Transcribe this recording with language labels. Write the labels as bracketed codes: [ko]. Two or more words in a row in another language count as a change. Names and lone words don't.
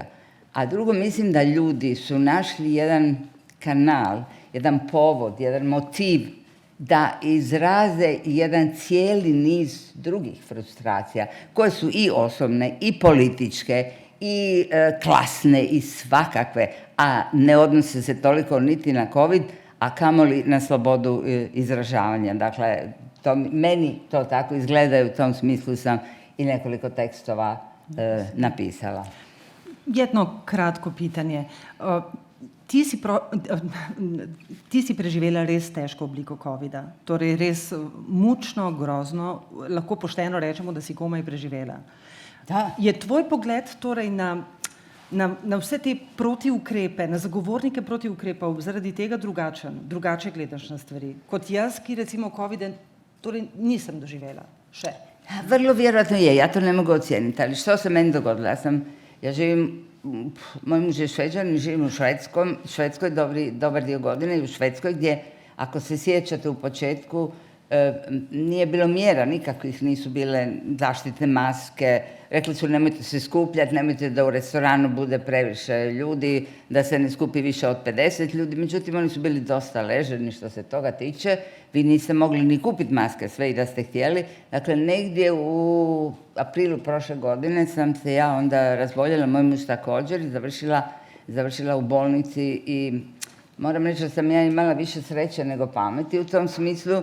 [hr] A drugo, mislim da ljudi su našli jedan kanal, jedan povod, jedan motiv da izraze jedan cijeli niz drugih frustracija, koje su i osobne, i političke, i klasne, i svakakve, a ne odnose se toliko niti na COVID, a kamoli na slobodu izražavanja. Dakle, meni to tako izgleda i u tom smislu sam i nekoliko tekstova napisala. Jedno kratko pitanje. [sl] Ti si preživela res težko obliko COVID-a, torej res mučno, grozno, lahko pošteno rečemo, da si komaj preživela. Da. Je tvoj pogled torej na vse te protiukrepe, na zagovornike protiukrepov zaradi tega drugače gledaš na stvari? Kot jaz, ki recimo COVID-a torej nisem doživela še. [hr] Vrlo vjerojatno je, ja to ne mogu ocijeniti, ali što se meni dogodilo? Ja živim, moj muž je Šveđanin, živim u Švedskoj dobar dio godine i u Švedskoj gdje, ako se sjećate u početku, nije bilo mjera, nikakvih nisu bile zaštitne maske, rekli su nemojte se skupljati, nemojte da u restoranu bude previše ljudi, da se ne skupi više od 50 ljudi, međutim oni su bili dosta ležerni što se toga tiče, vi niste mogli ni kupiti maske sve i da ste htjeli, dakle negdje u aprilu prošle godine sam se ja onda razboljela, moj muž također, i završila u bolnici i moram reći da sam ja imala više sreće nego pameti u tom smislu.